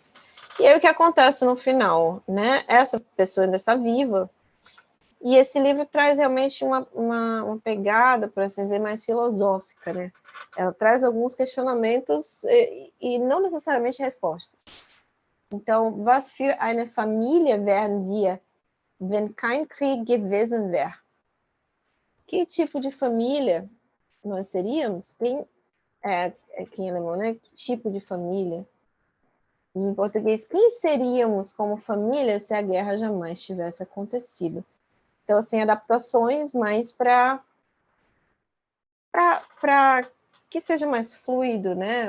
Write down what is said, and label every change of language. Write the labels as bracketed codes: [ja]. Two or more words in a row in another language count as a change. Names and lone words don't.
[pt] E aí o que acontece no final, né? Essa pessoa ainda está viva E esse livro traz realmente uma pegada, por assim dizer, mais filosófica, né? Ela traz alguns questionamentos e não necessariamente respostas. Então, [de] was für eine Familie wären wir, wenn kein Krieg gewesen wäre? [pt] Que tipo de família nós seríamos? Aqui em alemão, né? Que tipo de família? E em português, quem seríamos como família se a guerra jamais tivesse acontecido? Então, assim, adaptações mais para que seja mais fluido, né?